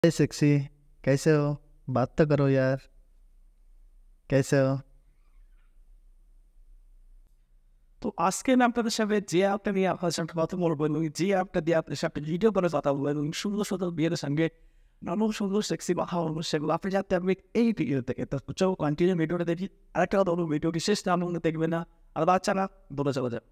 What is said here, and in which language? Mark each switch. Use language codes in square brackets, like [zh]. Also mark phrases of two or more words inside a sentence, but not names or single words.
[hi] हे सेक्सी, कैसे हो? बात तो करो यार, कैसे हो? [bn] তো আজকে না আপনাদের সাথে যে অ্যাপটা নিয়ে আপনার সাথে কথা বলবো এবং যে অ্যাপটা দিয়ে আপনার সাথে ভিডিও করে কথা বলবো এবং সুন্দর সুন্দর বিয়ের সঙ্গে নানান সুন্দর সেক্সি কথা বলবো সেগুলো আপনি জানতে পারবেন এই ভিডিও থেকে। তো চলো কন্টিনিউ ভিডিওটা দেখি। আরেকটা কথা বলবো, ভিডিওটি শেষ না পর্যন্ত দেখবে না, আর বাচ্চা না দৌড়ে চলে যাবে।